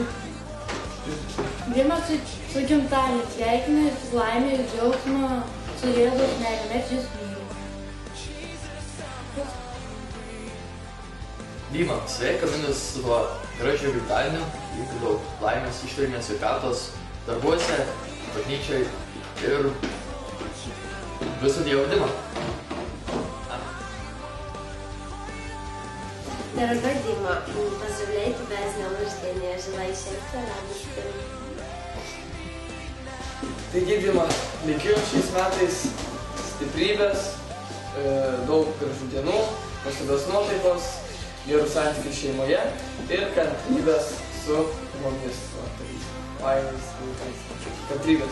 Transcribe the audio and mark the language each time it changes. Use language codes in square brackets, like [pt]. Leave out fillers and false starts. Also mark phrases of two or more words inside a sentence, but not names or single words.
[lt] Dima su gimtadieniu, sveikinu ir su laimė ir džiaugsmo, su Jėzaus meile, mes jus mylim. Dima, sveikinu su tuo gražiu gimtadieniu, linkiu daug laimės, ištvermės, sveikatos darbuose, bažnyčioj ir viso Dievo Dima. [ru] Дорогой Дима, поздравляю тебя с днем рождения, желаю счастья, радости. [lt] Taigi, Dima, linkiu šiais metais stiprybės, daug gražių dienų, nuostabios nuotaikos, gerų santykių šeimoje ir kantrybės su mumis. Laimės, kantrybės.